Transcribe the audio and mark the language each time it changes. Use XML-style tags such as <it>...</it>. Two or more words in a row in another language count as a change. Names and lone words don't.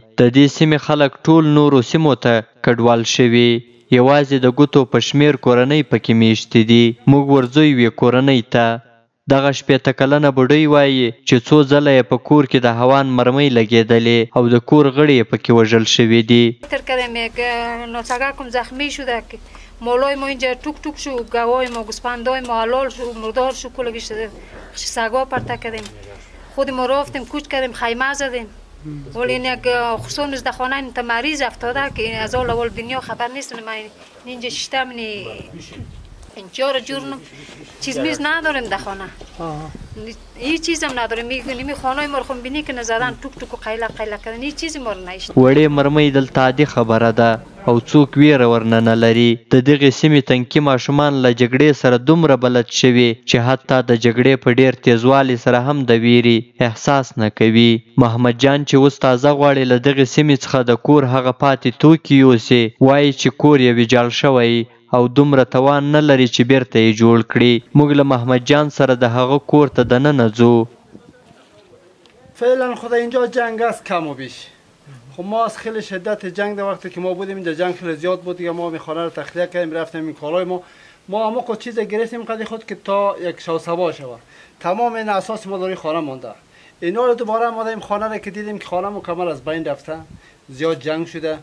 <ps>د دې سیمې خلک ټول نورو سیمو ته کډوال شوي، یوازې د ګوتو په شمیر کورنۍ پکې میشتې دي. موږ ورځو یوې کورنۍ ته. دغه 15 کلنه بوډۍ وایي چې څو ځله یې په کور کې د هوان مرمۍ لګېدلې او د کور غړي یې پکې وژل شوي دي.</ps> <fa>زخمی شده که مالای ما اینجا توک توک شو، گوای ما گوسفندای ما حلال شو، مردار شو، کلگیش سگا پرته کردیم، خود ما رفتیم کوچ کردیم، خیمه زدیم. ولی این یک خصوصا از خانه این مریض افتاده که از اول دنیا خبر نیست. من اینجا ششتم این 4 جور چیز میز نداریم در خانه، هیچ چیز هم نداریم. می خانه ما رو خون بینی که نزدن توک توک و قیله قیله کردن، هیچ چیزی ما رو نشد.</fa> <ps>وړې مرمۍ دلته عادي خبره ده او څوک ویره ورنه نه لري. د دغې سیمې تنکي ماشومان له جګړې سره دومره بلد شوي چې حتی د جګړې په ډیر تیزوالي سره هم د ویرې احساس نه کوي. محمد جان چې اوس تازه غواړي له دغې سیمې څخه د کور هغه پاتې توکي یوسي، وایي چې کور یې ویجاړ شوی او دومره توان نه لري چې بیرته یې جوړ کړي. موږ له محمد جان سره د هغه کور ته دننه ځو.</ps> <fa>فعلا خدا اینجا جنگ است کم و بیش. خب ما از خیلی شدت جنگ در وقتی که ما بودیم اینجا جنگ خیلی زیاد بود دیگه. ما می خانه رو تخلیه کردیم، رفتیم این کالای ما اما خود چیز گرفتیم قدی خود که تا یک شو سبا شود. تمام این اساس ما در خانه مونده. اینا رو دوباره ما این خانه رو که دیدیم که خانه مکمل از بین رفته، زیاد جنگ شده.</fa>